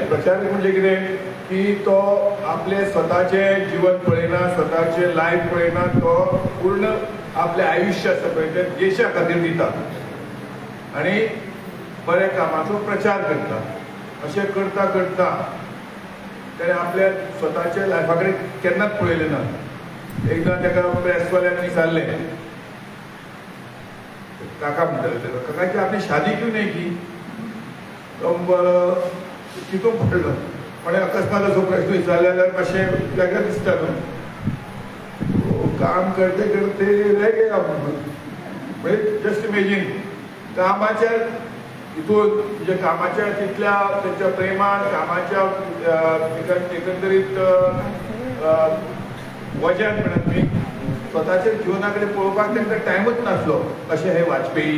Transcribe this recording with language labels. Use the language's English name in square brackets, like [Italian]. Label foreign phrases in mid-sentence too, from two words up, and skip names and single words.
[Konkani] प्रचारक म्हणजे कितें की तो आपले स्वताचे जीवन पळयना, स्वताचे लायफ पळयना, तो पूर्ण आपले आयुष्य आसा पळय ते देशा खातीर दिता आनी बऱ्या कामाचो प्रचार करता. अशें करता करता ताणें आपल्या स्वताच्या लायफा कडेन केन्नाच पळयलें ना. एकदां ताका प्रेसवाल्यांनी विचारलें काका म्हणटाले ताका काका की आपली [Hindi] शादी क्यों नहीं की. [Konkani] तो चिंतूंक पडलो पण अकस्मात असो प्रश्न विचारला जाल्यार मातशें वेगळें दिसता न्हू. [Hindi] काम करते करते रह गया [Konkani] म्हणजे [English] just imagine [Konkani] कामाच्या हितून म्हणजे कामाच्या तितल्या त्यांच्या प्रेमान कामाच्या एकंदरीत वजन म्हणत मी स्वतःच्या जिवनाकडे पळोवपाक तांकां टायमूच नासलो अशें हे वाजपेयी.